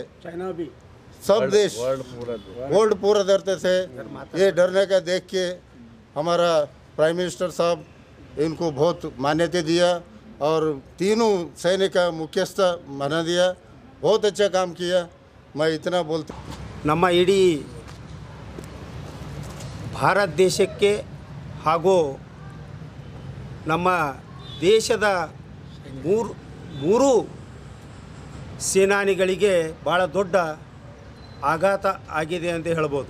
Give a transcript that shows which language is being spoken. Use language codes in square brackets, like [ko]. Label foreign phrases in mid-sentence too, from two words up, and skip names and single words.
[hi] चाइना भी सब देश वर्ल्ड पूरा डरते थे. ये डरने का देख के हमारा [en] prime minister [hi] साहब इनको बहुत मान्यता दिया और तीनों सैनिक का मुख्यस्थ बना दिया. बहुत अच्छा काम किया. मैं इतना बोलता. [kn] ನಮ್ಮ ಇಡೀ ಭಾರತ ದೇಶಕ್ಕೆ ಹಾಗೂ ನಮ್ಮ ದೇಶದ ಮೂರು ಸೇನಾನಿಗಳಿಗೆ ಭಾಳ ದೊಡ್ಡ ಆಘಾತ ಆಗಿದೆ ಅಂತ ಹೇಳ್ಬೋದು.